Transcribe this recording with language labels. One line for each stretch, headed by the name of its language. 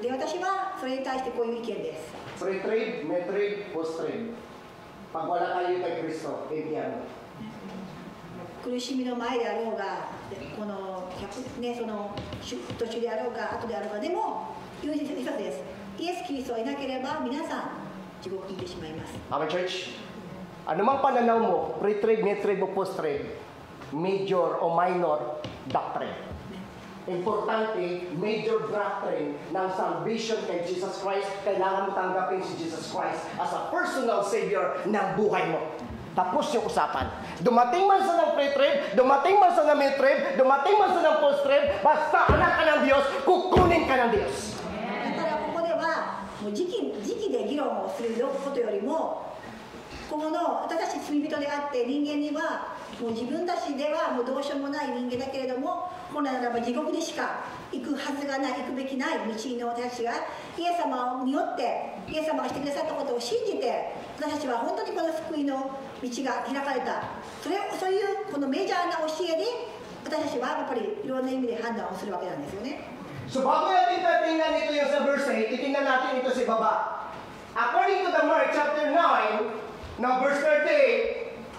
Japanese: で私はそれに対してこういう意見です
English: Pre-trib, mid-trib, post-trib.
Filipino: Pag wala kayo kay Kristo, impyerno.
Japanese: 苦しみの前であろうがこの、ね、その途中であろうが後であろうがでも一つですイエス・キリストがいなければ皆さん地獄に行ってしまいます
Filipino: Amen, church. Ano mang pananaw mo, pre-trib, mid-trib o post-trib, major o minor doctrine. Importante, major doctrine ng salvation kay Jesus Christ, kailangan mo tanggapin si Jesus Christ
English: as a personal Savior
Filipino: ng buhay mo. Tapos yung usapan. Dumating man sa ng pre-trib, dumating man sa ng mid-trib, dumating man sa ng post-trib, basta anak ka ng Diyos, kukunin ka ng Diyos.
Japanese: だからここではもう時期で議論をすることよりもこの私たち罪人であって人間にはもう自分たちではもうどうしようもない人間だけれども本来ならば地獄にしか行くはずがない行くべきない道の私たちがイエス様によってイエス様がしてくださったことを信じて私たちは本当にこの救いの道が開かれたそういうこのメジャーな教えに私たちはやっぱりいろんな意味で判断をするわけなんですよね。
Filipino: So bago natin tingnan ito yung sa verse 8, titingnan natin ito sa baba.
English: According to the Mark chapter 9, now verse 38.